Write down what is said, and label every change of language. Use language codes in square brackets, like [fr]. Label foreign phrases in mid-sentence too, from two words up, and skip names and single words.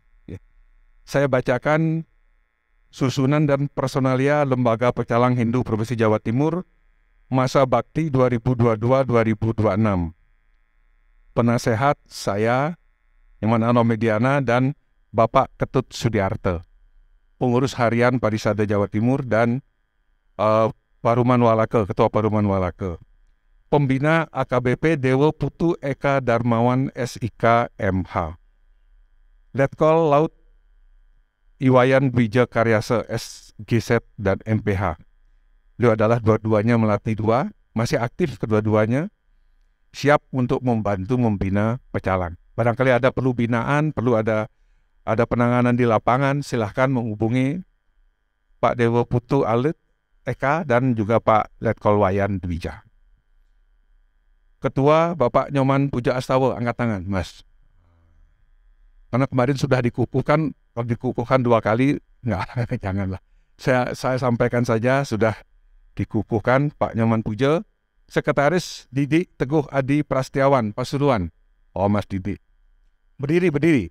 [id] Saya bacakan susunan dan personalia Lembaga Pecalang Hindu Provinsi Jawa Timur masa bakti 2022-2026. Penasehat saya, Iman Ano Mediana dan Bapak Ketut Sudiarte. Pengurus harian Parisada Jawa Timur dan Paruman Walake, Ketua Paruman Walake. Pembina AKBP Dewo Putu Eka Darmawan SIK MH. Letkol Laut Iwayan Dwija Karyase SGZ dan MPH. Beliau adalah dua-duanya Melati 2, masih aktif kedua-duanya, siap untuk membantu membina pecalang. Barangkali ada perlu binaan, perlu ada penanganan di lapangan, silahkan menghubungi Pak Dewo Putu Alit Eka dan juga Pak Letkol Wayan Dwija. Ketua Bapak Nyoman Puja Astawa, angkat tangan, Mas. Karena kemarin sudah dikukuhkan, kalau dikukuhkan 2 kali, janganlah. Saya sampaikan saja, sudah dikukuhkan Pak Nyoman Puja. Sekretaris Didi Teguh Adi Prastiawan, Pasuruan. Oh, Mas Didi. Berdiri.